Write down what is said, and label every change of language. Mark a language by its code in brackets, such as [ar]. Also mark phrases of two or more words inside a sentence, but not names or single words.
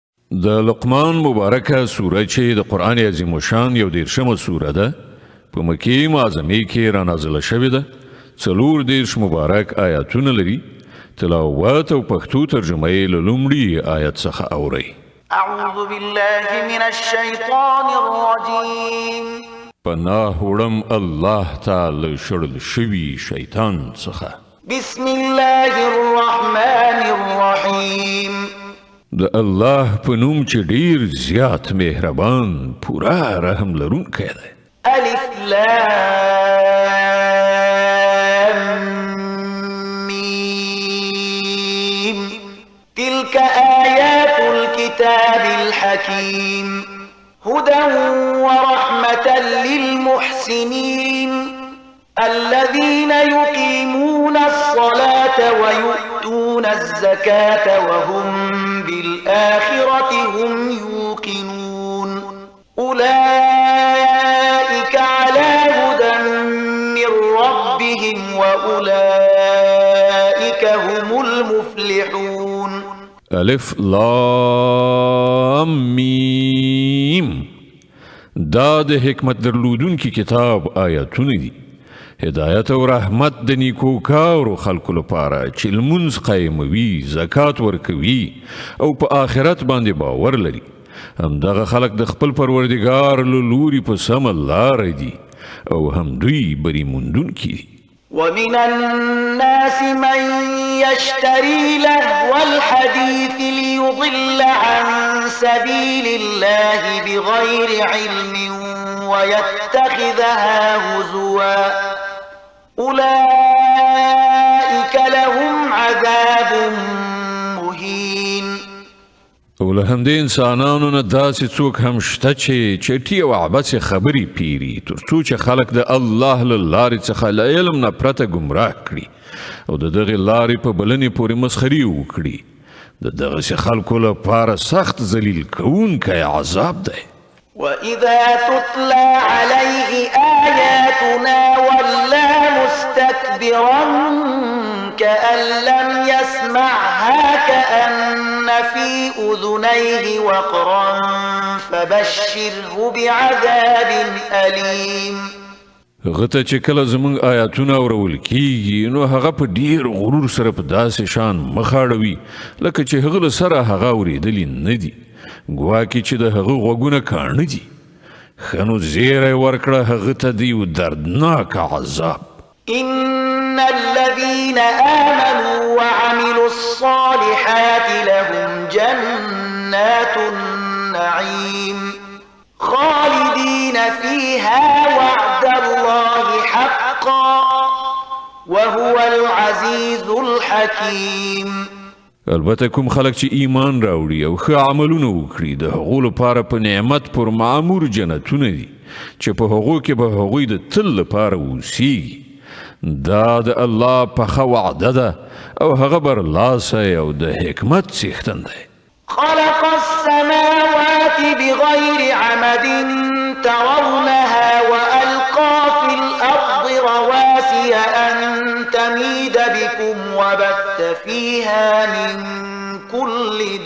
[ps] د لقمان مبارکه سوره چې د قرآن عظیم الشان یو 13مه سوره ده په مکې معظمې کې رانازله شوې ده 40 مبارک آیاتونه لري تلاوت او پښتو ترجمه یې له لومړي آیت څخه اورئ [ar] اعوذ بالله من الشیطان الرجیم [ps] پناه وړم الله تعالی شړل شوي شیطان څخه [ar] بسم الله الرحمن الرحیم [ps] د الله په نوم چې ډیر زیات مهربان پورا رحم لرونکی دی [ar] الف لام میم تلك آیات الكتاب الحکیم هدى ورحمة للمحسنين الذين يقيمون الصلاة ويؤتون الزكاة وهم بالآخرة هم يوقنون أولئك على هدى من ربهم وأولئك هم المفلحون الف لام میم [ps] دا د حکمت درلودونکي کتاب آیاتونه دي هدایت او رحمت د نیکوکارو خلکو لپاره چې لمونځ قایموي زکات ورکوي او په آخرت باندې باور لري همدغه خلک د خپل پروردګار له لوري په سمه لاره دي او هم دوی بری موندونکي دي [ar] ومن الناس من يشتري لهو الحديث ليضل عن سبيل الله بغير علم ويتخذها هزوا أولئك لهم عذاب مهين [ps] او له همدې انسانانو نه داسې څوک هم شته چې چټي او عبث خبرې پیري تر څو چې خلک د الله له لارې څخه له علم نه پرته ګمراه کړي او د دغې لارې په بلنې پورې مسخري وکړي د دغسې خلکو لپاره سخت ذلیل کوونکی عذاب دی [ar] وإذا تتلى عليه آياتنا ولى مستكبرا كأن لم يسمعها كأن في أذنيه وقرا فبشره بعذاب أليم [ps] غته چې کله زمونږ آیاتونه اورول کیږي نو هغه په ډیر غرور سره په داسې شان مخاړوي لکه چې هغه له سره هغه اورېدلی نه دي ګواکې چې د هغه غوږونه کاڼه دي ښه نو زیری ورکړه هغه ته د یو دردناک عذاب [ar] إن الذين آمنوا وعملوا الصالحات لهم جنات النعيم خالدين فيها وعد الله حقا وهو العزيز الحكيم [ps] البته کوم خلک چې ایمان راوړي او ښه عملونه وکړي د هغو لپاره په نعمت پر معمور جنتونه دي چې په هغو کې به هغوی د تل لپاره اوسیږي دا د الله پخه وعده ده او هغه برلاسی او د حکمت څښتن دی [ar] خلق السماوات بغير عمد ترونها وألقى في الأرض رواسي أن تميد بكم وبث فيها من كل